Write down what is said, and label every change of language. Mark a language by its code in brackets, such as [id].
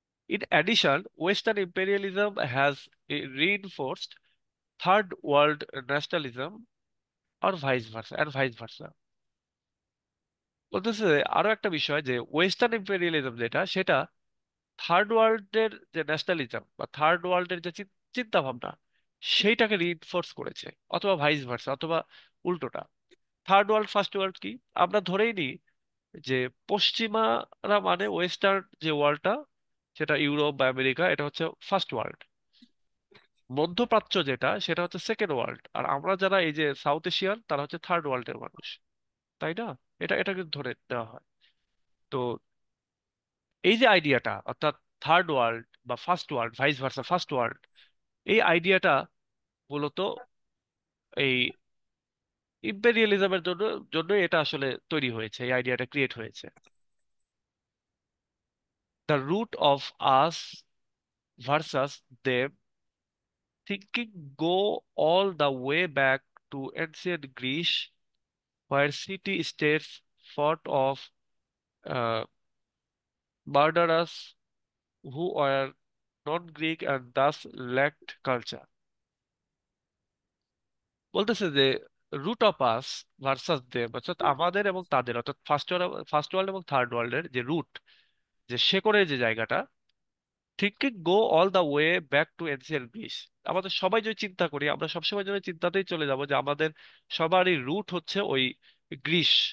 [en] In addition, Western imperialism has reinforced third world nationalism or vice versa, and vice versa। [bn] বলতেছে আরো একটা বিষয় যে ওয়েস্টার্ন ইম্পেরিয়ালিজম যেটা, সেটা থার্ড ওয়ার্ল্ডের যে ন্যাশনালিজম বা থার্ড ওয়ার্ল্ডের যে চিন্তা ভাবনা, সেইটাকে রিইনফোর্স করেছে, অথবা ভাইস ভার্সা, অথবা উল্টোটা। থার্ড ওয়ার্ল্ড ফার্স্ট ওয়ার্ল্ড কি, আমরা ধরেই নিই যে পশ্চিমারা মানে ওয়েস্টার্ন যে ওয়ার্ল্ডটা, সেটা ইউরোপ বা আমেরিকা, এটা হচ্ছে ফার্স্ট ওয়ার্ল্ড। মধ্যপ্রাচ্য যেটা, সেটা হচ্ছে সেকেন্ড ওয়ার্ল্ড। আর আমরা যারা এই যে সাউথ এশিয়ান, তারা হচ্ছে থার্ড ওয়ার্ল্ডের মানুষ, তাই না? এটা কিন্তু ধরে দেওয়া হয়। তো এই যে আইডিয়াটা, অর্থাৎ থার্ড ওয়ার্ল্ড বা first world, vice versa first world, এই আইডিয়াটা মূলত এই ইম্পেরিয়ালিজমের জন্য জন্য এটা আসলে তৈরি হয়েছে, এই আইডিয়াটা ক্রিয়েট হয়েছে। [en] The root of us versus them thinking go all the way back to ancient Greece, where city-states fought off uh, murderers who were non-Greek and thus lacked culture. [bn] বলতেছে যে [en] root of us versus them, [bn] অর্থাৎ আমাদের এবং তাদের, অর্থাৎ first world এবং third ওয়ার্ল্ডের যে রুট, যে শেকড়ের যে জায়গাটা, [en] Thinking go all the way back to ancient Greece. [bn] আমাদের সবাই যদি চিন্তা করি, আমরা সবসময় জন্য চিন্তাতেই চলে যাব যে আমাদের সবারই রুট হচ্ছে ওই গ্রিস।